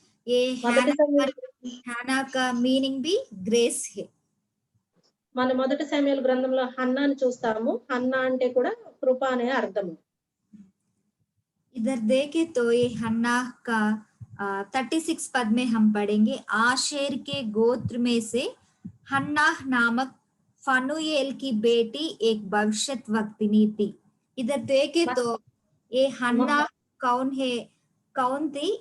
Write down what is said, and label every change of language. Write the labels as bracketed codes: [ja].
[hi] ये हैना का मीनिंग भी ग्रेस है। [te] మన మొదటి సమూయేలు గ్రంథంలో హన్నాను చూస్తాము. హన్నా అంటే కూడా కృప అనే అర్థము. [hi] इधर देखे तो ये हन्ना का 36 पद में हम पढ़ेंगे। आशेर के गोत्र में से हन्ना नामक फनुएल की बेटी एक भविष्यद्वक्तिनी थी। इधर देखे तो ये हन्ना कौन है, कौन थी?